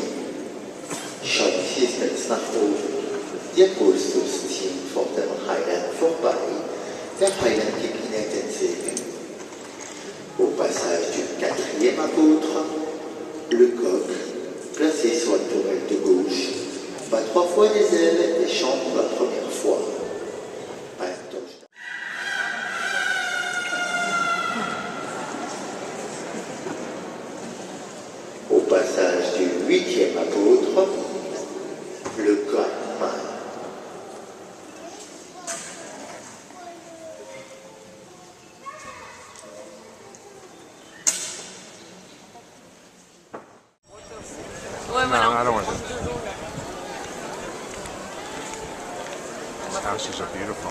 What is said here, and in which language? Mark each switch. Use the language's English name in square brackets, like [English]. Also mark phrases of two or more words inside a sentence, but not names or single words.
[German] Schaut hier jetzt nach oben. Die Apostel stehen vor dem Heiland vorbei. Der Heiland gibt ihnen den Segen. [French] Au passage du quatrième apôtre, le coq, placé sur la tourelle de gauche, bat 3 fois des ailes et chante pour la première fois. Au passage du 8e apôtre, le coq mâle. Ouais, No, voilà. [English] I don't want to. These houses are beautiful.